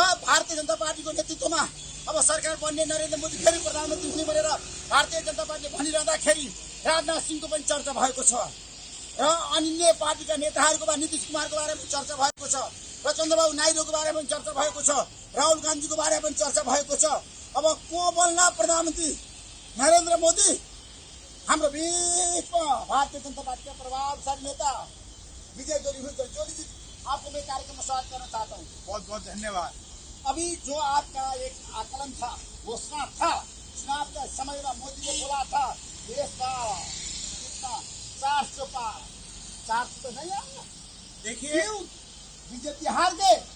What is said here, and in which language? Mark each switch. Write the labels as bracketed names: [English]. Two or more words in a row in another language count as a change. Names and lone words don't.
[Nepali] भारतीय जनता पार्टीको नेतृत्वमा अब सरकार बन्ने नरेन्द्र मोदी फेरि प्रधानमन्त्री हुने भनेर भारतीय जनता पार्टीले भनिरहँदाखेरि राजनाथ सिंहको पनि चर्चा भएको छ र अन्य पार्टीका नेताहरूको नीतिश कुमारको बारेमा चर्चा भएको छ र चन्द्रबाबु नाइडूको बारेमा पनि चर्चा भएको छ राहुल गान्धीको बारेमा पनि चर्चा भएको छ अब को बन्ला प्रधानमन्त्री नरेन्द्र मोदी हाम्रो बिचमा भारतीय जनता पार्टीका प्रभावशाली नेता विजय जोली जी [Hindi] आपको मैं कार्यक्रम में स्वागत करना चाहता हूँ बहुत बहुत धन्यवाद अभी जो आपका एक आकलन था घोषणा था चुनाव के समय में मोदी ने बोला था देश का कितना 400 पार 400 तो नहीं आया देखिए बीजेपी हार गए